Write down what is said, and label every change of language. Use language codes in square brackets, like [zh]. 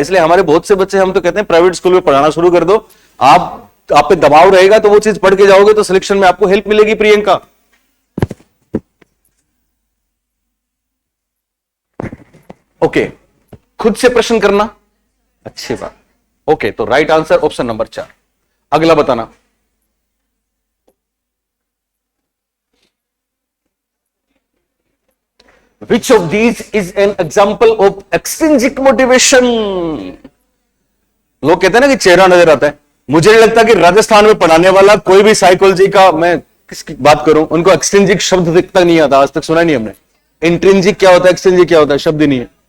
[hi] इसलिए हमारे बहुत से बच्चे, हम तो कहते हैं प्राइवेट स्कूल में पढ़ाना शुरू कर दो, आप पे दबाव रहेगा तो वो चीज पढ़ के जाओगे तो सिलेक्शन में आपको हेल्प मिलेगी। प्रियंका, ओके, खुद से प्रश्न करना अच्छी बात। ओके, तो राइट आंसर ऑप्शन नंबर 4। अगला बताना, [en] which of these is an example of extrinsic motivation? [hi] लोग कहते हैं ना कि चेहरा नजर आता है। मुझे नहीं लगता कि राजस्थान में पढ़ाने वाला कोई भी साइकोलॉजी का, मैं किसकी बात करूं, उनको एक्सट्रिंजिक शब्द दिखता नहीं आता, आज तक सुना नहीं हमने। इंट्रिंजिक क्या होता है, एक्सट्रिंजिक क्या होता है, शब्द ही नहीं है।